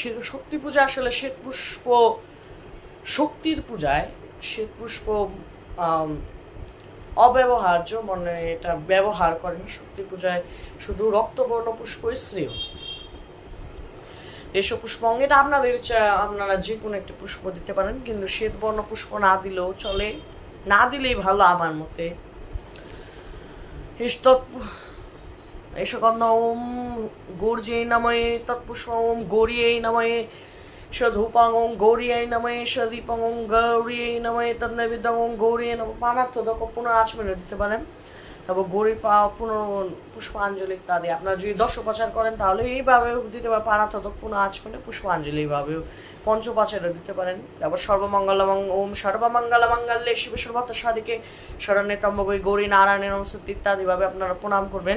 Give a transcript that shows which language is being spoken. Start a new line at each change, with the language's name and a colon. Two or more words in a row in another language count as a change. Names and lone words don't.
Bangla: শক্তি পূজা আসলে শ্বেত পুষ্প শক্তির পূজায়, শ্বেত পুষ্প অব্যবহার্য, মানে এটা ব্যবহার করেন। শক্তি পূজায় শুধু রক্তবর্ণ পুষ্পই শ্রেয়। এসব পুষ্প এটা আপনাদের ইচ্ছা, আপনারা যে কোনো একটি পুষ্প দিতে পারেন, কিন্তু শ্বেত বর্ণ পুষ্প না দিলেও চলে, না দিলেই ভালো আমার মতে।
Sanskrit: এসগন্ধ ওম গৌর্যৈ নমঃ তৎপুষ্প ওম গৌরীयै নমঃ সধূপং ওম গৌরীयै নমঃ সদীপং ওম গৌরীयै নমঃ তন্নৈবেদ্যং ওম গৌরীयै নমঃ।
Bangla: পানার্থদক পুনরাচমনীয় দিতে পারেন। তারপর গৌরীর পুষ্পাঞ্জলি ইত্যাদি। আপনারা যদি 10 করেন তাহলে এইভাবেও দিতে পারেন। পানার্থদক পুনরাচমনীয় পুষ্পাঞ্জলি এইভাবেও। পঞ্চোপাচারে দিতে পারেন।
Sanskrit: তারপর সর্বমঙ্গলমং ওম সর্বমঙ্গলমঙ্গলে শিব সর্বত্র সাধিকে শরণ্যে ত্র্যম্বকে গৌরী নারায়ণে নমস্তুতে
Bangla: ইত্যাদিভাবে আপনারা প্রণাম করবেন।